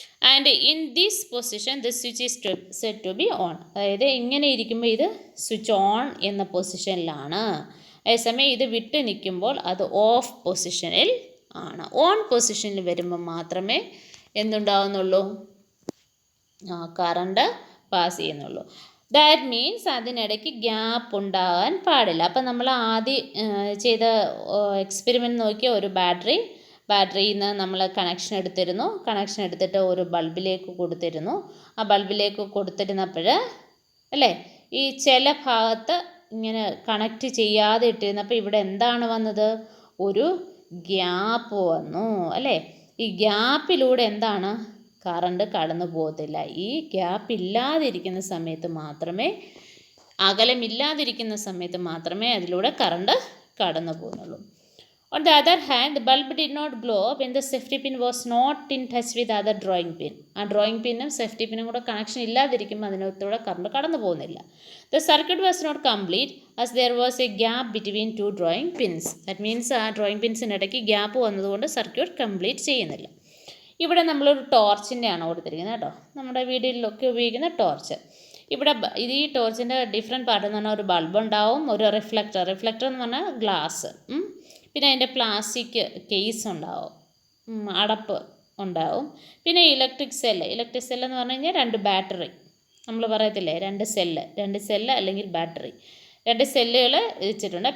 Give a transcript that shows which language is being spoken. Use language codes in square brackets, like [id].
[en] And in this position the switch is set to be on. [ml] അതായത് ഇങ്ങനെ ഇരിക്കുമ്പോൾ ഇത് സ്വിച്ച് ഓൺ എന്ന പൊസിഷനിലാണ്. അതേസമയം ഇത് വിട്ട് നിൽക്കുമ്പോൾ അത് ഓഫ് പൊസിഷനിൽ ആണ്. ഓൺ പൊസിഷനിൽ വരുമ്പോൾ മാത്രമേ എന്തുണ്ടാവുന്നുള്ളൂ, കറണ്ട് പാസ് ചെയ്യുന്നുള്ളൂ. [en] that means [ml] അതിനിടയ്ക്ക് ഗ്യാപ്പ് ഉണ്ടാകാൻ പാടില്ല. അപ്പം നമ്മൾ ആദ്യം ചെയ്ത എക്സ്പെരിമെൻറ്റ് നോക്കിയ ഒരു ബാറ്ററിയിൽ നിന്ന് നമ്മൾ കണക്ഷൻ എടുത്തിട്ട് ഒരു ബൾബിലേക്ക് കൊടുത്തിരുന്നു. ആ ബൾബിലേക്ക് കൊടുത്തിരുന്നപ്പോൾ അല്ലേ, ഈ ചില ഭാഗത്ത് ഇങ്ങനെ കണക്റ്റ് ചെയ്യാതെ ഇട്ടിരുന്നപ്പോൾ ഇവിടെ എന്താണ് വന്നത്, ഒരു ഗ്യാപ്പ് വന്നു അല്ലേ. ഈ ഗ്യാപ്പിലൂടെ എന്താണ്, കറണ്ട് കടന്നു പോകത്തില്ല. ഈ ഗ്യാപ്പ് ഇല്ലാതിരിക്കുന്ന സമയത്ത് മാത്രമേ, അകലമില്ലാതിരിക്കുന്ന സമയത്ത് മാത്രമേ അതിലൂടെ കറണ്ട് കടന്നു പോകുന്നുള്ളൂ. [en] On the other hand, the bulb did not glow when the safety pin was not in touch with the other drawing pin. [ml] ആ ഡ്രോയിങ് പിന്നും സേഫ്റ്റി പിന്നും കൂടെ കണക്ഷൻ ഇല്ലാതിരിക്കുമ്പോൾ അതിനകത്തൂടെ കറണ്ട് കടന്നു പോകുന്നില്ല. [en] The circuit was not complete as there was a gap between two drawing pins. That means [ml] ആ drawing പിൻസിനിടയ്ക്ക് gap വന്നതുകൊണ്ട് circuit complete ചെയ്യുന്നില്ല. ഇവിടെ നമ്മളൊരു ടോർച്ചിൻ്റെ ആണ് കൊടുത്തിരിക്കുന്നത് കേട്ടോ, നമ്മുടെ വീടുകളിലൊക്കെ ഉപയോഗിക്കുന്ന ടോർച്ച്. ഇവിടെ ഇത് ഈ ടോർച്ചിൻ്റെ ഡിഫറെൻറ്റ് പാർട്ട് എന്ന് പറഞ്ഞാൽ ഒരു ബൾബ് ഉണ്ടാവും, ഒരു റിഫ്ലക്ടർ എന്ന് പറഞ്ഞാൽ ഗ്ലാസ്, പിന്നെ അതിൻ്റെ പ്ലാസ്റ്റിക് കേസ് ഉണ്ടാവും, അടപ്പ് ഉണ്ടാവും, പിന്നെ ഇലക്ട്രിക് സെല്ല് എന്ന് പറഞ്ഞു കഴിഞ്ഞാൽ 2 ബാറ്ററി, നമ്മൾ പറയത്തില്ലേ 2 സെല്ല് അല്ലെങ്കിൽ ബാറ്ററി, 2 സെല്ലുകൾ വെച്ചിട്ടുണ്ട്.